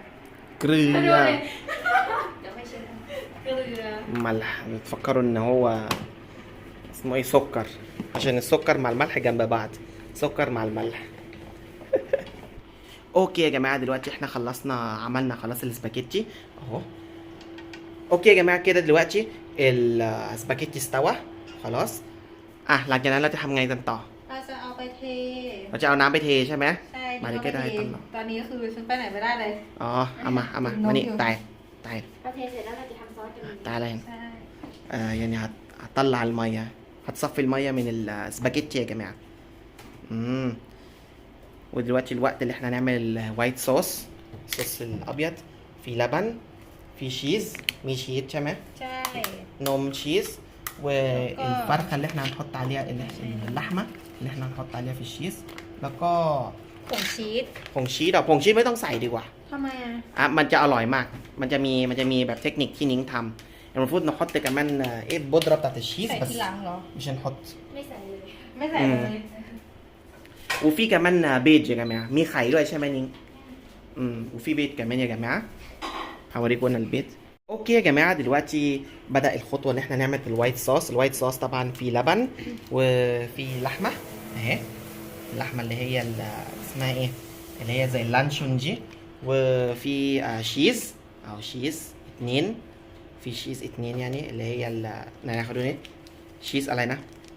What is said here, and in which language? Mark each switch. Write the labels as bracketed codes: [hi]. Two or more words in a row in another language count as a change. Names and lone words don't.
[th] เกลือ เดี๋ยวไม่ใช่เกลือ [ar] ملح بتفكروا ان هو اسمه ايه سكر عشان السكر مع الملح جنب بعض سكر مع الملح. اوكي يا جماعه دلوقتي احنا عملنا خلاص السباجيتي اهو. اوكي يا جماعه كده دلوقتي السباجيتي استوى خلاص. [th] หลังจากนั้นเราจะทำไงกันต่อ เราจะเอาไปเท เราจะเอาน้ำไปเทใช่ไหม ใช่ มาเลยก็ได้ ตอนนี้ก็คือฉันไปไหนไม่ได้เลย อ๋อเอามามานี่ตาย พอเทเสร็จแล้วเราจะทำซอสกัน ตายอะไร [ar] يعني هتطلع الميه هتصفي الميه من السباجيتي يا جماعه. ودلوقتي الوقت اللي احنا نعمل الوايت صوص الابيض في لبن في شيز [th] มีชีสใช่ไหม ใช่ นมชีส [ar] والفرخه اللي احنا هنحط عليها اللحمه اللي احنا هنحط عليها في الشيز [th] แล้วก็ ผงชีส ผงชีสผงชีสไม่ต้องใส่ดีกว่า ทำไมอ่ะ มันจะอร่อยมากมันจะมีแบบเทคนิคที่นิ้งทำ [ar] المفروض نحط كمان ايه البودره بتاعت الشيز [th] ใส่ [ar] بس [th] ทีหลังเหรอ [ar] مش هنحط [th] ไม่ใส่เลย ไม่ใส่เลย [ar] وفي كمان بيض يا جماعه [th] มีไข่ด้วยใช่ไหมนิ้ง [ar] وفي بيض كمان يا جماعه هوريكم انا البيض اوكي يا جماعه دلوقتي بدأ الخطوه ان احنا نعمل الوايت صوص طبعا في لبن وفي لحمه اهي اللحمه اللي هي اسمها ايه اللي هي زي اللانشون دي وفي شيز او شيز 2 في شيز 2 يعني اللي هي ناخدوا ايه شيز [th] อะไรนะ